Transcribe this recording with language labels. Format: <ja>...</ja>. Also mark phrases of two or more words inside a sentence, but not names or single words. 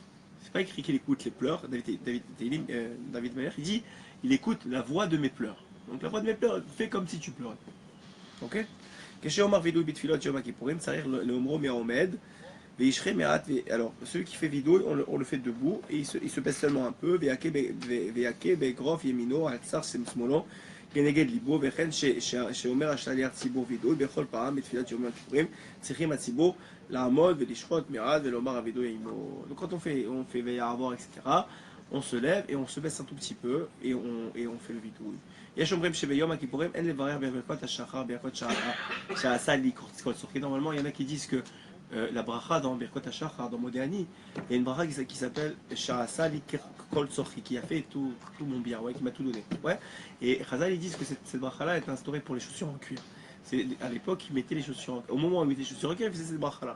<fr>C'est pas écrit qu'il écoute les pleurs. David Meyer il dit il écoute la voix de mes pleurs. Donc la voix de mes pleurs, fais comme si tu pleurais. Ok? Alors celui qui fait vidou, on le fait debout et il se baisse seulement un peu.</fr> <he>כנגד ליבו, וכן שאומר השליח ציבור וידוי, בכל פעם בתפילת יום הכיפורים צריכים הציבור לעמוד ולשחוט מעט ולומר הוידוי עמו.</he> <fr>Donc quand on fait ויעבור, etc., on se lève et on se baisse un tout petit peu et on fait le vidouille.</fr> <he>יש אומרים שביום הכיפורים אין לברך בברכות השחר, ברכות שעשה לי כל צורכי.</he> <fr>Normalement, il y en a qui disent que la bracha dans Birkot HaShachar, dans Modéani, il y a une bracha qui s'appelle</fr> <he>שעשה לי כל צרכי,</he> <fr>qui a fait tout mon bien, ouais, qui m'a tout donné. Ouais. Et Chazal ils disent que cette bracha-là est instaurée pour les chaussures en cuir. À l'époque, ils mettaient les chaussures en cuir. Au moment où ils mettaient les chaussures en cuir, ils faisaient cette bracha-là.</fr>